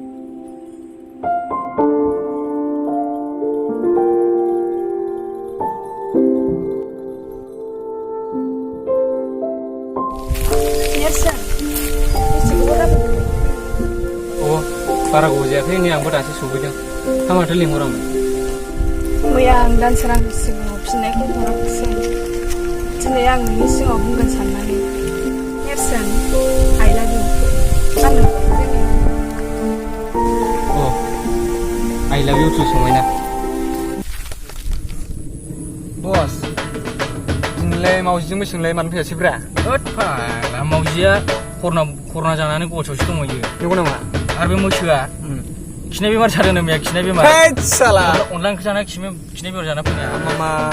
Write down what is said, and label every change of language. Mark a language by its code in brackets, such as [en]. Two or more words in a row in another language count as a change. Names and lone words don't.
[brx] बारा गोबाव जायाखै नै आंबो दासो सफैदों हा माथो लिंहरामोन मैया आं दानसोरांनि सिगाङाव फिननायखौ हराखैसै दिनै आं नोंनि सिगाङाव बुंगोन साननानै [en] listen I love you [brx] आंनो [en] I love you too [brx] समायना बस दिनैलाय मावजिजोंबो सोंलाय मानो फैयासैब्रा होद फाग्ला मावजिया खरना जानानै गस'सो दंहैयो नंगौ नामा आरो बे मैसोआ खिनाय बेमार जादों नामा खिनाय बेमार हैद साला अनला ओंख्रि जाना खिनाय बेमार जाना फैनाया मामा